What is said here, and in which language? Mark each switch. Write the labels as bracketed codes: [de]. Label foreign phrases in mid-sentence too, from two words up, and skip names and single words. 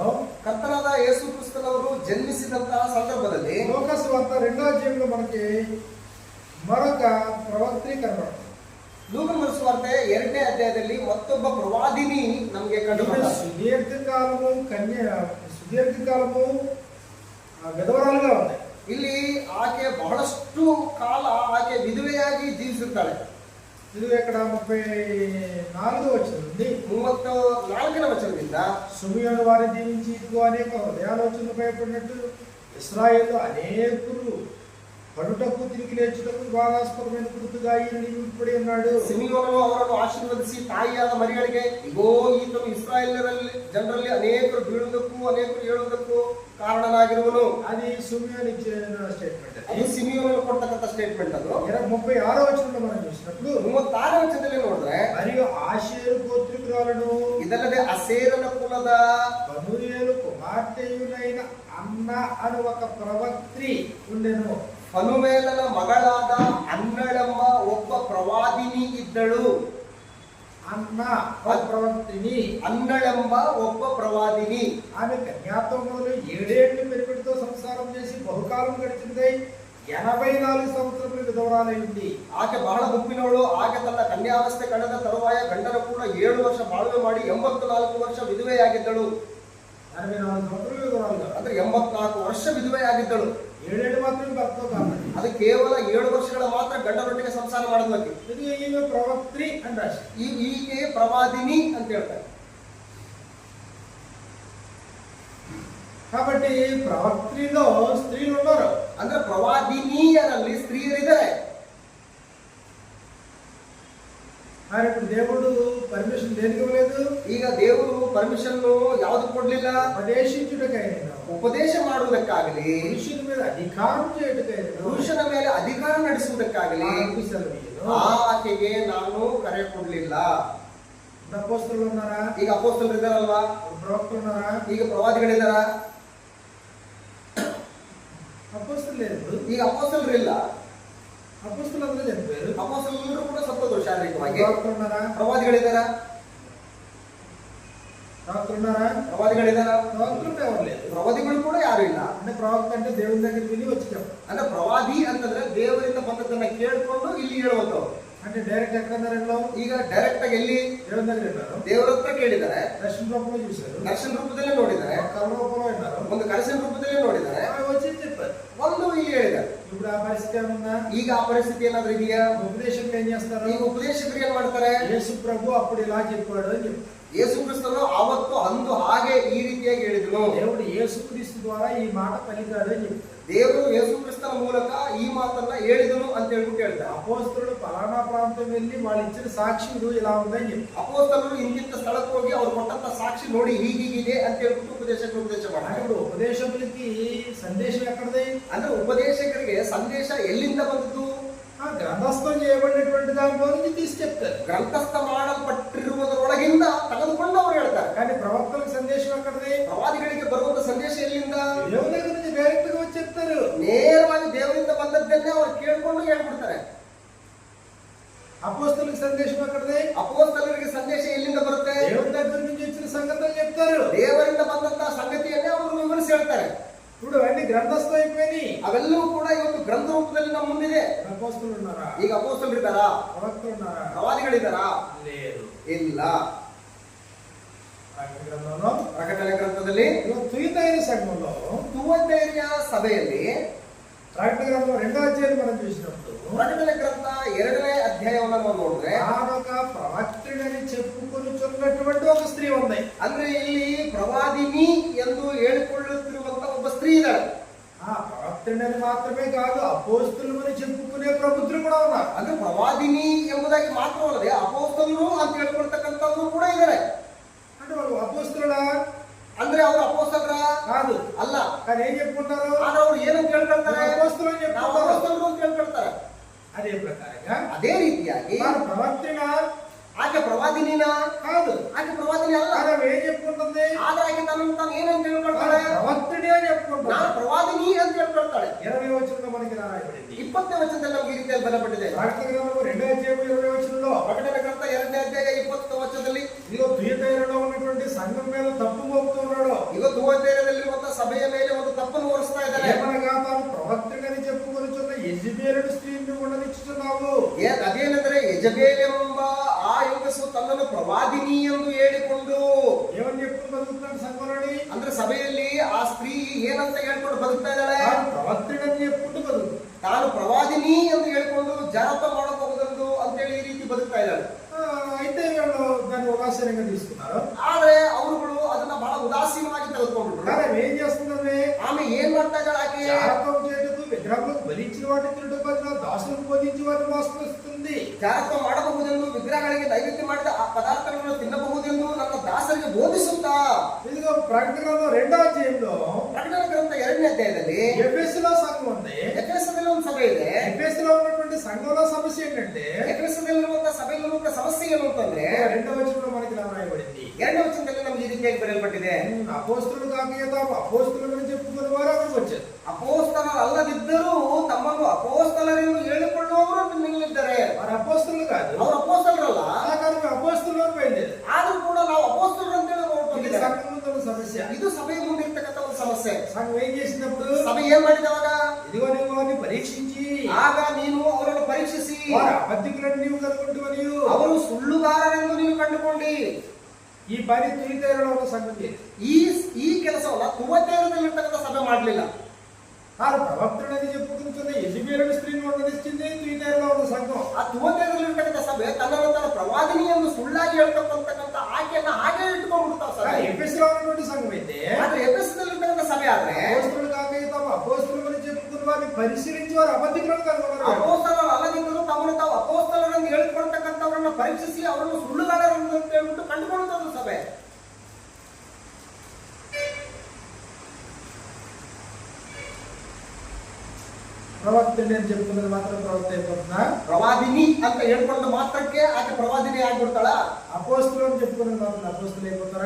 [kn] ಕರ್ತನಾದ ಯೇಸು ಕ್ರಿಸ್ತನವರು ಜನ್ಮಿಸಿದಂತಹ ಸಂದರ್ಭದಲ್ಲಿ [te] లూకా సువార్త 2వ అధ్యాయంలో మనకి మరొక ప్రవక్త్రి కనబడుతుంది. [kn] ಲೂಕನ ಸುವಾರ್ತೆ 2ನೇ ಅಧ್ಯಾಯದಲ್ಲಿ ಮತ್ತೊಬ್ಬ ಪ್ರವಾದಿನಿ ನಮಗೆ ಕಂಡು ಬರ್ತಾರೆ. [te] సుదీర్ఘకాలము విధవరాలుగా ఉంది. [kn] ಇಲ್ಲಿ ಆಕೆ ಬಹಳಷ್ಟು ಕಾಲ ಆಕೆ ವಿಧವೆಯಾಗಿ ಜೀವಿಸುತ್ತಾಳೆ. [te] ಇದು ఇక్కడ 34వ వచనం నుండి [kn] 34ನೇ ವಚನದಿಂದ, [te] సిమియోను వారిని దీవించి ఇదిగో అనేక హృదయాలోచనలు భయపడినట్టు ఇశ్రాయేలు అనేకులు పడుటకు తిరిగి లేచుటకు వివాదాస్పదమైన గుర్తుగా ఈయన నియమింపబడి ఉన్నాడు. [kn] ಸಿಮಿಯೋನನು ಅವರನ್ನು ಆಶೀರ್ವದಿಸಿ ತಾಯಿಯಾದ ಮರಿಗಳಿಗೆ, ಇಗೋ ಈತನು ಇಸ್ರಾಯೇಲರಲ್ಲಿ ಜನರಲ್ಲಿ ಅನೇಕರು ಬೀಳುವುದಕ್ಕೂ ಅನೇಕರು ಏಳುವುದಕ್ಕೂ ಕಾರಣನಾಗಿರುವನು. [te] అది సిమియోను ఇచ్చిన స్టేట్మెంట్. [kn] ಅದು ಸಿಮಿಯೋನನು ಕೊಡ್ತಕ್ಕಂಥ ಸ್ಟೇಟ್ಮೆಂಟ್. ಅದು [te] 36వ వచనంలో మనం చూసినప్పుడు [kn] 36ನೇ ವಚನದಲ್ಲಿ ನೋಡಿದ್ರೆ, [te] మరియు ఆషేరు గోత్రికురాలను [kn] ಇದಲ್ಲದೆ ಅಸೇರನ ಕುಲದ [te] బనూయేలు కుమార్తెయునైన అన్న అని ఒక ప్రవక్త్రి ఉండెను. [kn] ಫನುವೇಲನ ಮಗಳಾದ ಅನ್ನಳೆಂಬ ಒಬ್ಬ ಪ್ರವಾದಿನಿ ಇದ್ದಳು. [te] అన్న ప్రవక్త్రిని. [kn] ಅನ್ನಳೆಂಬ ಒಬ್ಬ ಪ್ರವಾದಿನಿ. [te] ఆమె కన్యాత్వం మొదలు 7 ఏళ్ళు పెరిపెడితో సంసారం చేసి బహుకాలం గడిచినదై 84 సంవత్సరములు విధవరాలైంది. [kn] ಆಕೆ ಬಹಳ ಮುಪ್ಪಿನವಳು. ಆಕೆ ತನ್ನ ಕನ್ಯಾವಸ್ಥೆ ಕಳೆದ ತರುವಾಯ ಗಂಡನ ಕೂಡ 7 ವರ್ಷ ಬಾಳ್ವೆ ಮಾಡಿ 84 ವರ್ಷ ವಿಧವೆಯಾಗಿದ್ದಳು. [te] 84 సంవత్సరాలు విధవరాలుగా, [kn] ಅಂದ್ರೆ 84 ವರ್ಷ ವಿಧವೆಯಾಗಿದ್ದಳು. [te] 7 ఏళ్ళు మాత్రమే భర్తతో కాదు. [kn] ಅದು ಕೇವಲ 7 ವರ್ಷಗಳ ಮಾತ್ರ ಗಂಡನೊಟ್ಟಿಗೆ ಸಂಸಾರ ಮಾಡೋದಕ್ಕೆ. [te] ఇది ఈమె ప్రవక్త్రి అని రాసి, [kn] ಈಕೆ ಪ್ರವಾದಿನಿ ಅಂತ ಹೇಳ್ತಾರೆ. [te] కాబట్టి ప్రవక్త్రిలో స్త్రీలు ఉన్నారు. [kn] ಅಂದ್ರೆ ಪ್ರವಾದಿನಿಯರಲ್ಲಿ ಸ್ತ್ರೀಯರಿದ್ದಾರೆ. [te] మరి ఇప్పుడు దేవుడు పర్మిషన్ దేనికి ఇవ్వలేదు? [kn] ಈಗ ದೇವರು ಪರ್ಮಿಷನ್ ಯಾವ್ದು ಕೊಡ್ಲಿಲ್ಲ? [te] ఉపదేశించుటకైనా, [kn] ಉಪದೇಶ ಮಾಡುವುದಕ್ಕಾಗಲಿ, [te] పురుషుల మీద అధికారం చేయుటకైనా, [kn] ಪುರುಷನ ಮೇಲೆ ಅಧಿಕಾರ ನಡೆಸುವುದಕ್ಕಾಗಲಿ [te] సెలవు. [kn] ಆಕೆಗೆ ನಾನು ಕರೆ ಕೊಡ್ಲಿಲ್ಲ. [te] అపోస్తలులు ఉన్నారా? [kn] ಈಗ ಅಪೊಸ್ತಲರು ಇದ್ದಾರಲ್ವಾ? [te] ప్రవక్తలు ఉన్నారా? [kn] ಈಗ ಪ್ರವಾದಿಗಳಿದ್ದಾರ? [te] అపోస్తలు లేదు. [kn] ಈಗ ಅಪೊಸ್ತಲರು ಇಲ್ಲ. [te] అపోస్తలు అందరూ చనిపోయారు. [kn] ಅಪೊಸ್ತಲರು ಕೂಡ ಸತ್ತೋದ್ರು ಶಾರೀರಿಕವಾಗಿ. [te] ప్రవక్తలు ఉన్నారా? [kn] ಪ್ರವಾದಿಗಳಿದ್ದಾರ? [te] ప్రవక్తలు ఉన్నారా? [kn] ಪ್ರವಾದಿಗಳಿದ್ದಾರ? [te] ప్రవక్తలు ఎవరు లేదు. [kn] ಪ್ರವಾದಿಗಳು ಕೂಡ ಯಾರು ಇಲ್ಲ. [te] అంటే ప్రవక్త అంటే దేవుని దగ్గరికి వెళ్ళి వచ్చి చెప్పారు. [kn] ಅಂದ್ರೆ ಪ್ರವಾದಿ ಅಂತಂದ್ರೆ ದೇವರಿಂದ ಬಂದದ್ದನ್ನ ಕೇಳ್ಕೊಂಡು ಇಲ್ಲಿ ಹೇಳುವಂತವ್ರು. [te] అంటే డైరెక్ట్ ఎక్కడన్నారు? [kn] ಈಗ ಡೈರೆಕ್ಟ್ ಆಗಿ ಎಲ್ಲಿ [te] దేవుని దగ్గర ఉన్నారు, [kn] ದೇವರ ಹತ್ರ ಕೇಳಿದ್ದಾರೆ, [te] దర్శన రూపంలో చూశారు, [kn] ದರ್ಶನ ರೂಪದಲ್ಲಿ ನೋಡಿದ್ದಾರೆ, [te] కళ రూపంలో విన్నారు, [kn] ಒಂದು ಕನಸಿನ ರೂಪದಲ್ಲಿ ನೋಡಿದ್ದಾರೆ, [te] వచ్చి చెప్పారు. [kn] ಒಂದು ಇಲ್ಲಿ ಹೇಳಿದ್ದಾರೆ. [te] ఇప్పుడు ఆ పరిస్థితి ఏమన్నా? [kn] ಈಗ ಆ ಪರಿಸ್ಥಿತಿ ಏನಾದ್ರೂ ಇದೆಯಾ? [te] ఉపదేశకులు ఏం చేస్తారు? [kn] ಈಗ ಉಪದೇಶಕರು ಏನ್ ಮಾಡ್ತಾರೆ? [te] యేసు ప్రభు అప్పుడు ఇలా చెప్పాడు అని చెప్తారు. [kn] ಯೇಸು ಕ್ರಿಸ್ತನು ಆವತ್ತು ಅಂದು ಹಾಗೆ ಈ ರೀತಿಯಾಗಿ ಹೇಳಿದನು. [te] దేవుడు యేసు క్రీస్తు ద్వారా ఈ మాట పలికాడు అని చెప్తారు. [kn] ದೇವರು ಯೇಸು ಕ್ರಿಸ್ತನ ಮೂಲಕ ಈ ಮಾತನ್ನ ಹೇಳಿದನು ಅಂತ ಹೇಳ್ಬಿಟ್ಟು ಹೇಳ್ತಾರೆ. [te] అపోస్తలుడు ఫలానా ప్రాంతం వెళ్ళి వాళ్ళు ఇచ్చిన సాక్షులు ఇలా ఉందని చెప్తారు. [kn] ಅಪೊಸ್ತಲರು ಇಂತಿಂತ ಸ್ಥಳಕ್ಕೆ ಹೋಗಿ ಅವ್ರು ಕೊಟ್ಟಂತ ಸಾಕ್ಷಿ ನೋಡಿ ಹೀಗಿದೆ ಅಂತ ಹೇಳ್ಬಿಟ್ಟು ಉಪದೇಶಕರು ಉಪದೇಶ ಮಾಡ್ತಾರೆ. [te] ఇప్పుడు ఉపదేశకులకి సందేశం ఎక్కడది? [kn] ಅಂದ್ರೆ ಉಪದೇಶಕರಿಗೆ ಸಂದೇಶ ಎಲ್ಲಿಂದ ಬಂದದ್ದು? [te] గ్రంథస్థం చేయబడినటువంటి దాంట్లో నుంచి తీసి చెప్తారు. [kn] ಗ್ರಂಥಸ್ಥ ಮಾಡಲ್ಪಟ್ಟಿರುವುದರೊಳಗಿಂದ ತೆಗೆದುಕೊಂಡು ಅವರು ಹೇಳ್ತಾರೆ. [te] కానీ ప్రవక్తలకు సందేశం ఎక్కడది? [kn] ಪ್ರವಾದಿಗಳಿಗೆ ಬರುವಂತ ಸಂದೇಶ ಎಲ್ಲಿಂದ? [te] దేవుని దగ్గర నుంచి డైరెక్ట్ గా వచ్చి చెప్తారు. [kn] ನೇರವಾಗಿ ದೇವರಿಂದ ಬಂದದ್ದನ್ನೇ ಅವ್ರು ಕೇಳ್ಕೊಂಡು ಹೇಳ್ಬಿಡ್ತಾರೆ. [te] అపోస్తలులకు సందేశం ఎక్కడది? [kn] ಅಪೊಸ್ತಲರಿಗೆ ಸಂದೇಶ ಎಲ್ಲಿಂದ ಬರುತ್ತೆ? [te] దేవుని దగ్గర నుంచి వచ్చిన సంగతులు చెప్తారు. [kn] ದೇವರಿಂದ ಬಂದಂತಹ ಸಂಗತಿಯನ್ನೇ ಅವರು ವಿವರಿಸಿ ಹೇಳ್ತಾರೆ. [te] ఇప్పుడు అన్ని గ్రంథస్థం అయిపోయి [kn] ಅವೆಲ್ಲವೂ ಕೂಡ ಇವತ್ತು ಗ್ರಂಥ ರೂಪದಲ್ಲಿ ನಮ್ಮ ಮುಂದಿದೆ. [te] అపోస్తలు ఉన్నారా? [kn] ಈಗ ಅಪೊಸ್ತಲರು ಇದ್ದಾರಾ? [te] ప్రవక్తలు ఉన్నారా? [kn] ಪ್ರವಾದಿಗಳಿದ್ದಾರಾ? [te] లేదు. [kn] ಇಲ್ಲ. [te] గ్రంథంలో [kn] ಪ್ರಕಟಣೆ ಗ್ರಂಥದಲ್ಲಿ [te] తుయతైన సంఘంలో [kn] ತುವತೈಯ ಸಭೆಯಲ್ಲಿ [te] ప్రకటన గ్రంథం 2వ అధ్యాయం మనం చూసినప్పుడు [kn] ಪ್ರಕಟಣೆ ಗ್ರಂಥ 2ನೇ ಅಧ್ಯಾಯವನ್ನು ನಾವು ನೋಡಿದ್ರೆ [te] ఆనొక ప్రవక్తుడని చెప్పుకొనుచున్నటువంటి ఒక స్త్రీ ఉంది. [kn] ಅಂದ್ರೆ ಇಲ್ಲಿ ಪ್ರವಾದಿನಿ ಎಂದು ಹೇಳಿಕೊಳ್ಳುತ್ತಿರುವಂತ ಒಬ್ಬ ಸ್ತ್ರೀ ಇದ್ದಾಳೆ. [te] ఆ ప్రవక్తుడని మాత్రమే కాదు, అపోస్తలుమని చెప్పుకునే ప్రబుద్ధులు కూడా ఉన్నారు. [kn] ಅಂದ್ರೆ ಪ್ರವಾದಿನಿ ಎಂಬುದಾಗಿ ಮಾತ್ರವಲ್ಲದೆ ಅಪೋಸ್ತಲರು ಅಂತ ಹೇಳ್ಕೊಳ್ತಕ್ಕಂಥವ್ರು ಕೂಡ ಇದ್ದಾರೆ. [te] అంటే వాళ్ళు అపోస్తలులా? [kn] ಅಂದ್ರೆ ಅವರು ಅಪೋಸ್ತಲರ [te] కాదు, [kn] ಅಲ್ಲ. [te] కానీ ఏం చెప్పుకుంటారు? [kn] ಆದ್ರೆ ಅವ್ರು ಏನಂತ ಹೇಳ್ಕೊಳ್ತಾರೆ? [te] అపోస్తలు అని [kn] ನಾವು [te] చెప్పుకుంటారు. [kn] ಅಪೋಸ್ತಲರು ಅಂತ ಹೇಳ್ಕೊಳ್ತಾರೆ. [te] అదే ప్రకారంగా [kn] ಅದೇ ರೀತಿಯಾಗಿ [te] వారు ప్రవక్తన [kn] ಆಕೆ ಪ್ರವಾದಿನಿನ [te] కాదు, [kn] ಆಕೆ ಪ್ರವಾದಿನಿ ಅಲ್ಲ. [te] ఆమె ఏం చెప్పుకుంటుంది? [kn] ಆದ್ರೆ ಆಕೆ ತನ್ನನ್ನು ತಾನು ಏನಂತ ಹೇಳ್ಕೊಳ್ತಾಳೆ? [te] ప్రవక్తుడే అని చెప్పుకుంటాడు. [kn] ನಾನು ಪ್ರವಾದಿನಿ ಅಂತ ಹೇಳ್ಕೊಳ್ತಾಳೆ. [te] 20వ వచనంలో మనకి రాయబడింది. [kn] 20ನೇ ವಚನದಲ್ಲಿ ನಮಗೆ ಈ ರೀತಿಯಾಗಿ ಬರಪಟ್ಟಿದೆ. [te] ప్రకటన గ్రంథం 2వ అధ్యాయం 20వ వచనంలో [kn] ಪ್ರಕಟಣೆ ಗ್ರಂಥ 2ನೇ ಅಧ್ಯಾಯ 20ನೇ ವಚನದಲ್ಲಿ [te] ఇదిగో తుయతైరలో ఉన్నటువంటి సంఘం మీద తప్పు మోపుతున్నాడు. [kn] ಈಗ ತುವತೈರದಲ್ಲಿರುವಂತಹ ಸಭೆಯ ಮೇಲೆ ಒಂದು ತಪ್ಪನ್ನು ಹೊರಿಸ್ತಾ ಇದ್ದಾನೆ. [te] ఏమనగా తాను ప్రవక్తని చెప్పుకొనుచున్న యెజబెలు స్త్రీని ఉండనిచ్చుచున్నావు. [kn] ಅದೇನೆಂದರೆ ಯೆಜಬೇಲ್ ಎಂಬ ಆ ಹೆಂಗಸು ತನ್ನನ್ನು ಪ್ರವಾದಿನಿ ಎಂದು ಹೇಳಿಕೊಂಡು [te] ఏమని చెప్పుకుని బతుకుతున్నాడు సంఘంలోని? [kn] ಅಂದ್ರೆ ಸಭೆಯಲ್ಲಿ ಆ ಸ್ತ್ರೀ ಏನಂತ ಹೇಳ್ಕೊಂಡು ಬದುಕ್ತಾ ಇದ್ದಾಳೆ? [te] తాను ప్రవక్తని చెప్పుకుంటూ బతుకు. [kn] ತಾನು ಪ್ರವಾದಿನಿ ಎಂದು ಹೇಳ್ಕೊಂಡು ಜಾರತ ಮಾಡಬಹುದೆಂದು ಅಂತೇಳಿ ಈ ರೀತಿ ಬದುಕ್ತಾ ಇದ್ದಾಳೆ. [te] అయితే వీళ్ళు దాన్ని ఉదాసీనంగా తీసుకున్నారు. [kn] ಆದ್ರೆ ಅವರುಗಳು ಅದನ್ನ ಬಹಳ ಉದಾಸೀನವಾಗಿ ತೆಗೆದುಕೊಂಡ್ರು. [te] కానీ ఆమె ఏం చేస్తుందంటే [kn] ಆಮೇಲೆ ಏನ್ ಮಾಡ್ತಾ ಇದ್ದಾಳೆ ಆಕೆ? [te] జారత్వం చేయుటకు విగ్రహములకు బలిచ్చిన వాటిని తినుటకు బదులుగా దాసులకు బోధించి వారిని మోసపరుస్తుంది. [kn] ಜಾರತ್ವ ಮಾಡಬಹುದೆಂದು ವಿಗ್ರಹಗಳಿಗೆ ನೈವೇದ್ಯ ಮಾಡಿದ ಆ ಪದಾರ್ಥಗಳನ್ನು ತಿನ್ನಬಹುದೆಂದು ನನ್ನ ದಾಸರಿಗೆ ಬೋಧಿಸುತ್ತಾ. [te] ఇదిగో ప్రకటన గ్రంథం 2వ అధ్యాయంలో [kn] ಪ್ರಕಟಣೆ ಗ್ರಂಥ 2ನೇ ಅಧ್ಯಾಯದಲ್ಲಿ [te] ఎఫెసులో సంఘం ఉంది. [kn] ಎಫೆಸದಲ್ಲಿ ಒಂದು ಸಭೆ ಇದೆ. [te] ఎఫెసులో ఉన్నటువంటి సంఘంలో సమస్య ఏంటంటే [kn] ಎಫೆಸದಲ್ಲಿರುವಂತಹ ಸಭೆಯಲ್ಲಿರುವಂತಹ ಸಮಸ್ಯೆ ಏನು ಅಂತಂದ್ರೆ [te] 2వ వచనంలో మనకి ఇలా రాయబడింది. [kn] 2ನೇ ವಚನದಲ್ಲಿ ನಮಗೆ ಈ ರೀತಿಯಾಗಿ ಬರೆಯಲ್ಪಟ್ಟಿದೆ. [te] అపోస్తలుడు కాక తాము అపోస్తలులని చెప్పుకునే వారు అక్కడికి వచ్చారు. [kn] ಅಪೋಸ್ತಲರಲ್ಲದಿದ್ದರೂ ತಮ್ಮನ್ನು ಅಪೋಸ್ತಲರೆಂದು ಹೇಳಿಕೊಳ್ಳುವವರು ನಿಲ್ಲಿದ್ದಾರೆ. [te] వారు అపోస్తలులు కాదు, [kn] ಅವರು ಅಪೋಸ್ತಲರಲ್ಲ. [te] కానీ అపోస్తలులు అని బయలుదేరు. [kn] ಆದ್ರೂ ಕೂಡ ನಾವು ಅಪೋಸ್ತಲರು ಅಂತ ಹೇಳಿ [te] ఇది [kn] ಹೊರಟೋಗಿದ್ದಾರೆ. [te] సంఘం ముందు ఉన్న సమస్య. [kn] ಇದು ಸಭೆಯ ಮುಂದೆ ಇರ್ತಕ್ಕಂಥ ಒಂದು ಸಮಸ್ಯೆ. [te] సంఘం ఏం చేసినప్పుడు [kn] ಸಭೆ ಏನ್ ಮಾಡಿದವಾಗ? [te] ఇదిగో నీవు వారిని పరీక్షించి [kn] ಆಗ ನೀನು ಅವರನ್ನು ಪರೀಕ್ಷಿಸಿ [te] వారు అబద్ధికులను నీవు కనుగొంటువని [kn] ಅವರು ಸುಳ್ಳುಗಾರರೆಂದು ನೀವು ಕಂಡುಕೊಂಡಿ [te] ఈ పని తుయతైరలో ఉన్న సంఘం చేసి [kn] ಈ ಕೆಲಸವನ್ನ ತುವತೈರದಲ್ಲಿರ್ತಕ್ಕಂಥ ಸಭೆ ಮಾಡಲಿಲ್ಲ. [te] వారు ప్రవక్తుడని చెప్పుకుంటున్న యెజబెలు స్త్రీని ఉండనిచ్చింది తుయతైరలో ఉన్న సంఘం. [kn] ಆ ತುವತೈರದಲ್ಲಿರ್ತಕ್ಕಂಥ ಸಭೆ ತನ್ನನ್ನು ತನ್ನ ಪ್ರವಾದಿನಿ ಎಂದು ಸುಳ್ಳಾಗಿ ಹೇಳ್ತಕ್ಕಂಥ ಆಕೆಯನ್ನ ಹಾಗೆ ಇಟ್ಕೊಂಡ್ಬಿಡ್ತಾವ ಸಭೆ. [te] ఎఫెసులో ఉన్నటువంటి సంఘం అయితే [kn] ಆದ್ರೆ ಎಫೆಸದಲ್ಲಿರ್ತಕ್ಕಂಥ ಸಭೆ ಆದ್ರೆ [te] అపోస్తలులు కాక తాము అపోస్తలులని చెప్పుకున్న వారిని పరిశీలించి వారు అబద్ధికులను కనుగొన్నారు. [kn] ಅಪೋಸ್ತಲರು ಅಲ್ಲದಿದ್ದರೂ ತಮ್ಮನ್ನು ತಾವು ಅಪೋಸ್ತಲರೆಂದು ಹೇಳಿಕೊಳ್ತಕ್ಕಂಥವರನ್ನ ಪರೀಕ್ಷಿಸಿ ಅವರನ್ನು ಸುಳ್ಳುಗಾರರೆಂದು ಅಂತ ಹೇಳ್ಬಿಟ್ಟು ಕಂಡುಕೊಳ್ಳುತ್ತದೆ ಸಭೆ. [te] ప్రవక్తుడు అని చెప్పుకున్నది మాత్రం ప్రవక్త అయిపోతుందా? [kn] ಪ್ರವಾದಿನಿ ಅಂತ ಹೇಳ್ಕೊಂಡು ಮಾತ್ರಕ್ಕೆ ಆಕೆ ಪ್ರವಾದಿನಿ ಆಗ್ಬಿಡ್ತಾಳ? [te] అపోస్తలు అని చెప్పుకున్నది మాత్రం అపోస్తలు అయిపోతారా?